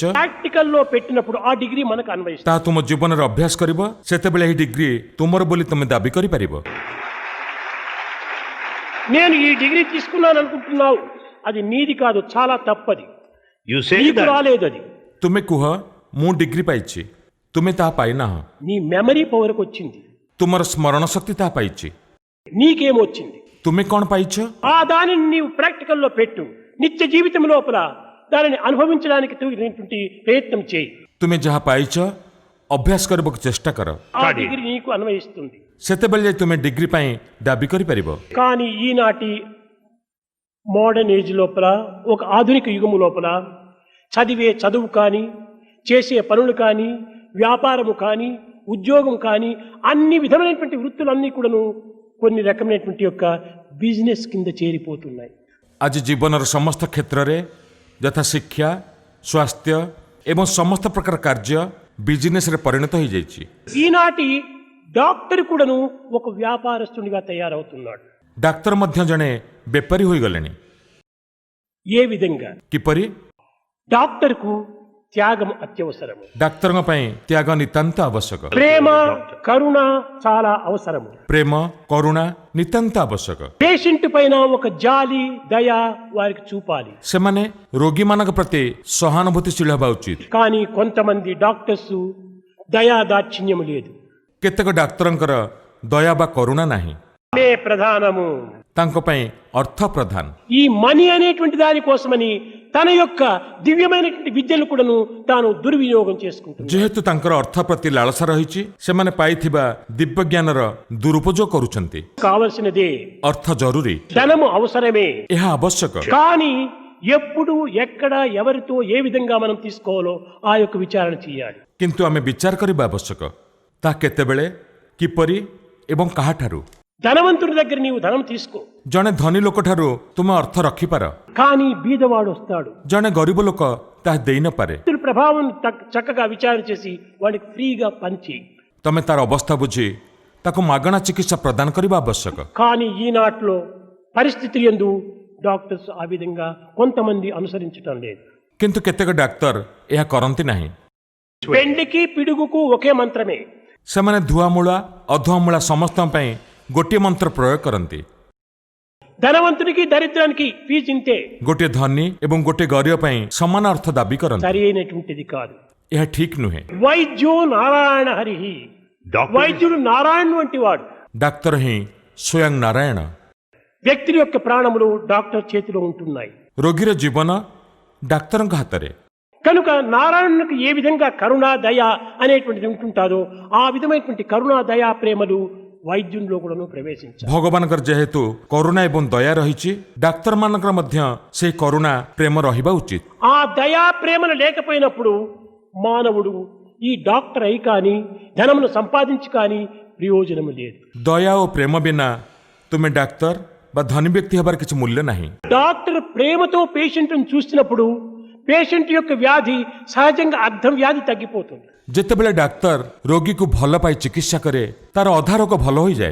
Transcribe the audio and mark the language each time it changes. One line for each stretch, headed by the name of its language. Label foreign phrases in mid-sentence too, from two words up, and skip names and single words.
Telugu: ప్రాక్టికల్ లో పెట్టినప్పుడు ఆ డిగ్రీ మనకు అన్వయిస్తుంది.
Odia: ତାହା ତୁମ ଜୀବନରେ ଅଭ୍ୟାସ କରିବ, ସେତେବେଳେ ଏହି ଡିଗ୍ରୀ ତୁମର ବୋଲି ତୁମେ ଦାବି କରିପାରିବ।
Telugu: నేను ఈ డిగ్రీ తీసుకున్నాను అనుకుంటున్నావు, అది నీది కాదు, చాలా తప్పది.
English: You say
Telugu: నీకు
English: that.
Telugu: రాలేదు అది.
Odia: ତୁମେ କୁହ ମୁଁ ଡିଗ୍ରୀ ପାଇଛି, ତୁମେ ତାହା ପାଇନାହଁ।
Telugu: నీ మెమరీ పవర్కి వచ్చింది,
Odia: ତୁମର ସ୍ମରଣ ଶକ୍ତି ତାହା ପାଇଛି।
Telugu: నీకేమొచ్చింది?
Odia: ତୁମେ କ'ଣ ପାଇଛ?
Telugu: ఆ దానిని నీవు ప్రాక్టికల్ లో పెట్టు, నిత్య జీవితం లోపల దానిని అనుభవించడానికి తగినటువంటి ప్రయత్నం చేయి.
Odia: ତୁମେ ଯାହା ପାଇଛ ଅଭ୍ୟାସ କରିବାକୁ ଚେଷ୍ଟା କର,
Telugu: ఆ డిగ్రీ నీకు అన్వయిస్తుంది.
Odia: ସେତେବେଳେ ଯାଇ ତୁମେ ଡିଗ୍ରୀ ପାଇଁ ଦାବି କରିପାରିବ।
Telugu: కానీ ఈనాటి
English: modern age
Telugu: లోపల, ఒక ఆధునిక యుగము లోపల చదివే చదువు కానీ, చేసే పనులు కానీ, వ్యాపారము కానీ, ఉద్యోగం కానీ, అన్ని విధమైనటువంటి వృత్తులన్నీ కూడాను కొన్ని రకమైనటువంటి యొక్క బిజినెస్ కింద చేరిపోతున్నాయి.
Odia: ଆଜି ଜୀବନର ସମସ୍ତ କ୍ଷେତ୍ରରେ ଯଥା ଶିକ୍ଷା, ସ୍ୱାସ୍ଥ୍ୟ ଏବଂ ସମସ୍ତ ପ୍ରକାର କାର୍ଯ୍ୟ ବିଜିନେସରେ ପରିଣତ ହୋଇଯାଇଛି।
Telugu: ఈనాటి డాక్టర్ కూడాను ఒక వ్యాపారస్తునిగా తయారవుతున్నాడు.
Odia: ଡାକ୍ତର ମଧ୍ୟ ଜଣେ ବେପାରୀ ହୋଇଗଲେଣି।
Telugu: ఏ విధంగా?
Odia: କିପରି?
Telugu: డాక్టర్కు త్యాగం అత్యవసరము.
Odia: ଡାକ୍ତରଙ୍କ ପାଇଁ ତ୍ୟାଗ ନିତାନ୍ତ ଆବଶ୍ୟକ।
Telugu: ప్రేమ కరుణ చాలా అవసరము.
Odia: ପ୍ରେମ କରୁଣା ନିତାନ୍ତ ଆବଶ୍ୟକ।
Telugu: పేషెంట్ పైన ఒక జాలి దయ వారికి చూపాలి.
Odia: ସେମାନେ ରୋଗୀମାନଙ୍କ ପ୍ରତି ସହାନୁଭୂତିଶୀଳ ହେବା ଉଚିତ।
Telugu: కానీ కొంతమంది డాక్టర్స్ దయా దాక్షిణ్యము లేదు.
Odia: କେତେକ ଡାକ୍ତରଙ୍କର ଦୟା ବା କରୁଣା ନାହିଁ।
Telugu: మే ప్రధానము.
Odia: ତାଙ୍କ ପାଇଁ ଅର୍ଥ ପ୍ରଧାନ।
Telugu: ఈ మనీ అనేటువంటి దాని కోసమని తన యొక్క దివ్యమైనటువంటి విద్యను కూడాను తాను దుర్వినియోగం చేసుకుంటున్నాడు.
Odia: ଯେହେତୁ ତାଙ୍କର ଅର୍ଥ ପ୍ରତି ଲାଳସା ରହିଛି ସେମାନେ ପାଇଥିବା ଦିବ୍ୟ ଜ୍ଞାନର ଦୁରୁପଯୋଗ କରୁଛନ୍ତି।
Telugu: కావలసినదే
Odia: ଅର୍ଥ ଜରୁରୀ,
Telugu: ధనము అవసరమే.
Odia: ଏହା ଆବଶ୍ୟକ।
Telugu: కానీ ఎప్పుడు ఎక్కడ ఎవరితో ఏ విధంగా మనం తీసుకోవాలో ఆ యొక్క విచారణ చేయాలి.
Odia: କିନ୍ତୁ ଆମେ ବିଚାର କରିବା ଆବଶ୍ୟକ ତାହା କେତେବେଳେ କିପରି ଏବଂ କାହାଠାରୁ।
Telugu: ధనవంతుడి దగ్గర నీవు ధనం తీసుకో,
Odia: ଜଣେ ଧନୀ ଲୋକଠାରୁ ତୁମେ ଅର୍ଥ ରଖିପାର,
Telugu: కానీ బీదవాడు వస్తాడు.
Odia: ଜଣେ ଗରିବ ଲୋକ ତାହା ଦେଇନପାରେ।
Telugu: ఇతని ప్రభావం చక్కగా విచారణ చేసి వాడికి ఫ్రీగా పనిచేయి.
Odia: ତମେ ତାର ଅବସ୍ଥା ବୁଝି ତାକୁ ମାଗଣା ଚିକିତ୍ସା ପ୍ରଦାନ କରିବା ଆବଶ୍ୟକ।
Telugu: కానీ ఈనాటిలో పరిస్థితి యందు డాక్టర్స్ ఆ విధంగా కొంతమంది అనుసరించటం లేదు.
Odia: କିନ୍ତୁ କେତେକ ଡାକ୍ତର ଏହା କରନ୍ତି ନାହିଁ।
Telugu: పెండికి పిడుగుకు ఒకే మంత్రమే.
Odia: ସେମାନେ ଧୁଆମୂଳା ଅଧୁଆମୂଳା ସମସ୍ତଙ୍କ ପାଇଁ ଗୋଟିଏ ମନ୍ତ୍ର ପ୍ରୟୋଗ କରନ୍ତି।
Telugu: ధనవంతునికి దరిద్రానికి ఫీజు ఇంతే.
Odia: ଗୋଟିଏ ଧନୀ ଏବଂ ଗୋଟିଏ ଗରିବ ପାଇଁ ସମାନ ଅର୍ଥ ଦାବି କରନ୍ତି।
Telugu: సరి అయినటువంటిది కాదు.
Odia: ଏହା ଠିକ ନୁହେଁ।
Sanskrit: वैद्यो नारायणो हरिः,
Telugu: వైద్యుడు నారాయణ వంటి వాడు.
Odia: ଡାକ୍ତର ହିଁ ସ୍ୱୟଂ ନାରାୟଣ।
Telugu: వ్యక్తి యొక్క ప్రాణములు డాక్టర్ చేతిలో ఉంటున్నాయి.
Odia: ରୋଗୀର ଜୀବନ ଡାକ୍ତରଙ୍କ ହାତରେ।
Telugu: కనుక నారాయణునికి ఏ విధంగా కరుణ దయ అనేటువంటిది ఉంటుంటారో ఆ విధమైనటువంటి కరుణ దయా ప్రేమలు వైద్యుల్లో కూడాను ప్రవేశించాలి.
Odia: ଭଗବାନଙ୍କର ଯେହେତୁ କରୁଣା ଏବଂ ଦୟା ରହିଛି ଡାକ୍ତରମାନଙ୍କର ମଧ୍ୟ ସେହି କରୁଣା ପ୍ରେମ ରହିବା ଉଚିତ।
Telugu: ఆ దయా ప్రేమలు లేకపోయినప్పుడు మానవుడు ఈ డాక్టర్ అయి కానీ ధనమును సంపాదించి కానీ ప్రయోజనము లేదు.
Odia: ଦୟା ଓ ପ୍ରେମ ବିନା ତୁମେ ଡାକ୍ତର ବା ଧନୀ ବ୍ୟକ୍ତି ହେବାର କିଛି ମୂଲ୍ୟ ନାହିଁ।
Telugu: డాక్టర్ ప్రేమతో పేషెంట్ను చూసినప్పుడు పేషెంట్ యొక్క వ్యాధి సహజంగా అర్ధం వ్యాధి తగ్గిపోతుంది.
Odia: ଯେତେବେଳେ ଡାକ୍ତର ରୋଗୀକୁ ଭଲ ପାଇ ଚିକିତ୍ସା କରେ ତାର ଅଧା ରୋଗ ଭଲ ହୋଇଯାଏ।